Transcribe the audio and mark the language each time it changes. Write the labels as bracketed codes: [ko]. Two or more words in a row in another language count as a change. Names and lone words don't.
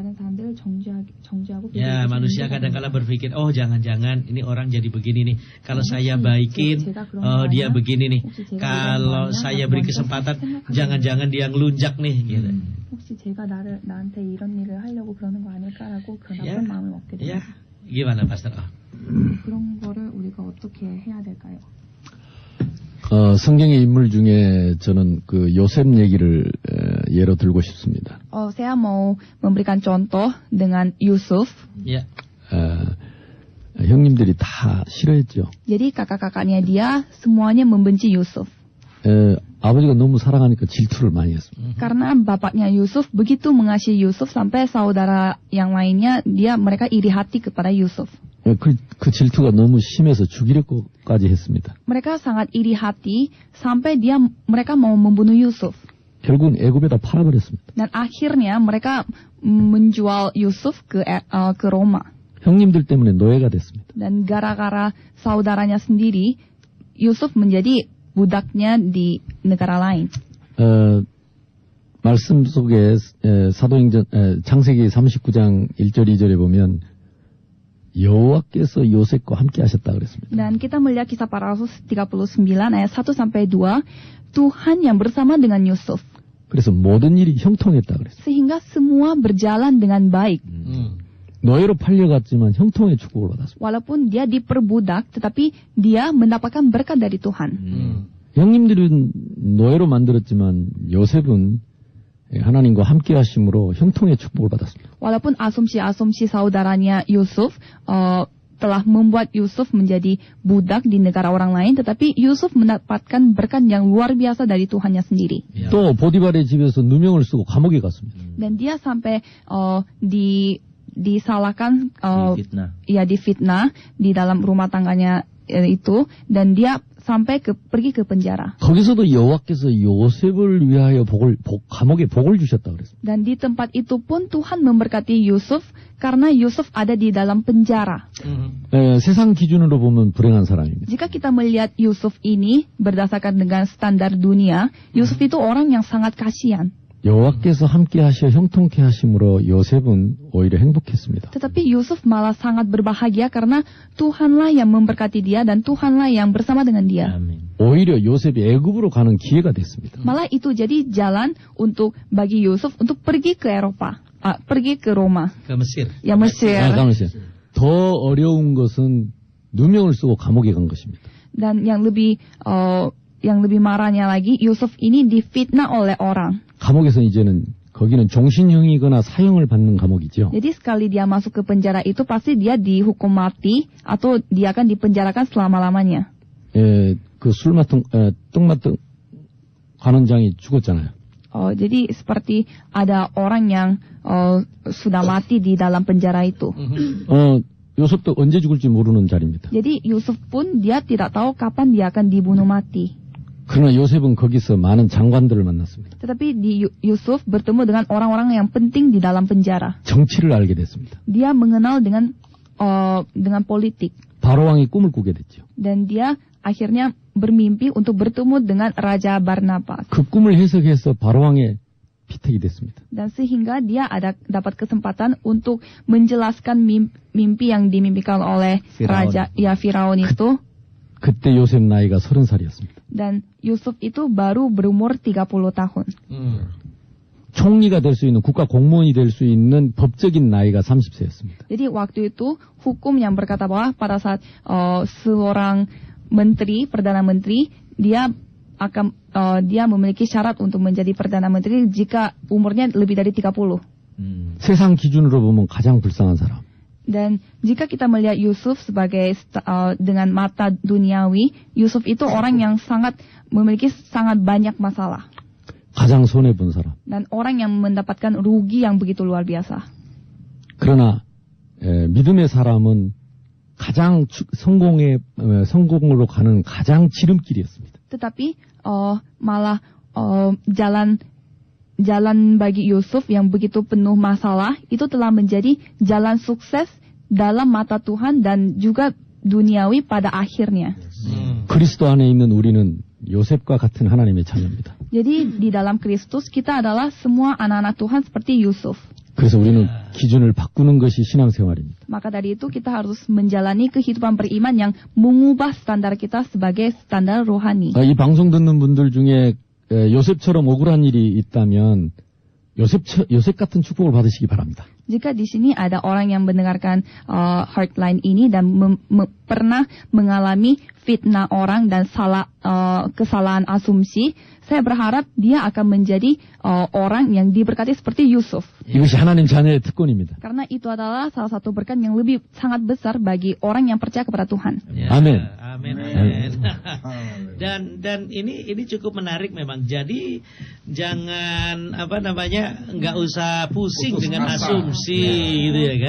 [id] Ya, manusia kadang-kala berpikir, oh jangan-jangan ini orang jadi begini nih. Kalau saya baikin, dia begini nih. Kalau saya beri kesempatan, jangan-jangan dia ngelunjak nih, gitu. Ya, gimana Pastor? [ko] 성경의 인물 중에 저는 그 요셉 얘기를 예로 들고 싶습니다. [id] Saya mau memberikan contoh dengan Yusuf. Ya. [ko] 형님들이 다 싫어했죠. [id] Jadi kakak-kakaknya dia semuanya membenci Yusuf. [ko] 아버지가 너무 사랑하니까 질투를 많이 했습니다. [id] Karena bapaknya Yusuf begitu mengasihi Yusuf sampai saudara yang lainnya mereka iri hati kepada Yusuf. [ko] 그 질투가 너무 심해서 죽이려고까지 했습니다. [id] Mereka sangat iri hati sampai mereka mau membunuh Yusuf. [ko] 결국은 애굽에다 팔아버렸습니다. [id] Dan akhirnya mereka menjual Yusuf ke Roma. [ko] 형님들 때문에 노예가 됐습니다. [id] Dan gara-gara saudaranya sendiri, Yusuf menjadi budaknya di negara lain. [ko] 말씀 속에 사도행전 창세기 39장 1절 2절에 보면 여호와께서 요셉과 함께 하셨다 그랬습니다. [id] Dan kita melihat kisah para rasul 39 ayat 1 sampai 2, Tuhan yang bersama dengan Yusuf. [ko] 그래서 모든 일이 형통했다 그랬습니다. [id] Sehingga semua berjalan dengan baik. [ko] 노예로 팔려갔지만 형통의 축복을 받았습니다. [id] Walaupun dia diperbudak, tetapi dia mendapatkan berkat dari Tuhan. [ko] 형님들은 노예로 만들었지만 요셉은 하나님과 함께 하심으로 형통의 축복을 받았습니다. [id] Walaupun asumsi-asumsi saudaranya Yusuf telah membuat Yusuf menjadi budak di negara orang lain, tetapi Yusuf mendapatkan berkat yang luar biasa dari Tuhannya sendiri. [ko] 또 보디발의 집에서 누명을 쓰고 감옥에 갔습니다. [id] Dan dia sampai disalahkan, difitnah. Difitnah di dalam rumah tangganya itu, dan dia pergi ke penjara. [ko] 거기서도 여호와께서 요셉을 위하여 감옥에 복을 주셨다 그랬습니다. [id] Dan di tempat itu pun Tuhan memberkati Yusuf karena Yusuf ada di dalam penjara. [ko] 세상 기준으로 보면 불행한 사람입니다. [id] Jika kita melihat Yusuf ini berdasarkan dengan standar dunia, Yusuf itu orang yang sangat kasihan. [ko] 여호와께서 함께 하시어 형통케 하심으로 요셉은 오히려 행복했습니다. [id] Tetapi Yusuf malah sangat berbahagia karena Tuhanlah yang memberkati dia dan Tuhanlah yang bersama dengan dia. Amin. [ko] 오히려 요셉이 애굽으로 가는 기회가 됐습니다. [id] Malah itu jadi jalan bagi Yusuf untuk pergi ke Eropa, pergi ke Roma, Ke Mesir. ya Mesir. [ko] 잠깐만요. 더 어려운 것은 누명을 쓰고 감옥에 간 것입니다. [id] Dan yang lebih marahnya lagi, Yusuf ini difitnah oleh orang. [ko] 감옥에서 이제는 거기는 종신형이거나 사형을 받는 감옥이죠. [id] Jadi sekali dia masuk ke penjara itu pasti dia dihukum mati atau dia akan dipenjarakan selama-lamanya. [ko] 그 술 맡은 똥 맡은 관원장이 죽었잖아요. [id] Jadi seperti ada orang yang sudah mati di dalam penjara itu. [ko] 요셉도 언제 죽을지 모르는 자리입니다. [id] Jadi Yusuf pun dia tidak tahu kapan dia akan dibunuh mati. [ko] 그러나 요셉은 거기서 많은 장관들을 만났습니다. [id] Tetapi Yusuf bertemu dengan orang-orang yang penting di dalam penjara. [ko] 정치를 알게 됐습니다. [id] Dia mengenal dengan politik. [ko] 바로왕이 꿈을 꾸게 됐죠. [id] Dan dia akhirnya bermimpi untuk bertemu dengan Raja Barnabas. [ko] 그 꿈을 해석해서 바로왕의 피택이 됐습니다. [id] Dan sehingga dia dapat kesempatan untuk menjelaskan mimpi yang dimimpikan oleh Firaun itu. [ko] 그때 요셉 나이가 30살이었습니다. [id] Dan Yusuf itu baru berumur 30 tahun. [ko] 총리가 될 수 있는 국가 공무원이 될 수 있는 법적인 나이가 30세였습니다. [id] Jadi waktu itu hukum yang berkata bahwa pada saat seorang perdana menteri dia memiliki syarat untuk menjadi perdana menteri jika umurnya lebih dari 30. [ko] 세상 기준으로 보면 가장 불쌍한 사람. [id] Dan jika kita melihat Yusuf sebagai dengan mata duniawi, Yusuf itu orang yang memiliki sangat banyak masalah. [ko] 가장 손해 본 사람. [id] Dan orang yang mendapatkan rugi yang begitu luar biasa. [ko] 그러나 믿음의 사람은 가장 성공으로 가는 가장 지름길이었습니다. [id] Tetapi malah jalan bagi Yusuf yang begitu penuh masalah itu telah menjadi jalan sukses dalam mata Tuhan dan juga duniawi pada akhirnya. [ko] 그리스도 안에 있는 우리는 요셉과 같은 하나님의 자녀입니다. [id] Jadi di dalam Kristus kita adalah semua anak-anak Tuhan seperti Yusuf. [ko] 그래서 우리는 기준을 바꾸는 것이 신앙생활입니다. [id] Maka dari itu kita harus menjalani kehidupan beriman yang mengubah standar kita sebagai standar rohani. [ko] 이 방송 듣는 분들 중에 요셉처럼 억울한 일이 있다면 요셉 같은 축복을 받으시기 바랍니다. [id] Jika di sini ada orang yang mendengarkan Heartline ini dan pernah mengalami fitnah orang dan kesalahan asumsi, saya berharap dia akan menjadi orang yang diberkati seperti Yusuf. [ko] 이것이 하나님 자녀의 특권입니다. [id] Karena itu adalah salah satu berkat yang lebih sangat besar bagi orang yang percaya kepada Tuhan. Ya, Amin. Amin. Dan ini cukup menarik memang. Jadi jangan nggak usah pusing dengan asumsi gitu ya kan.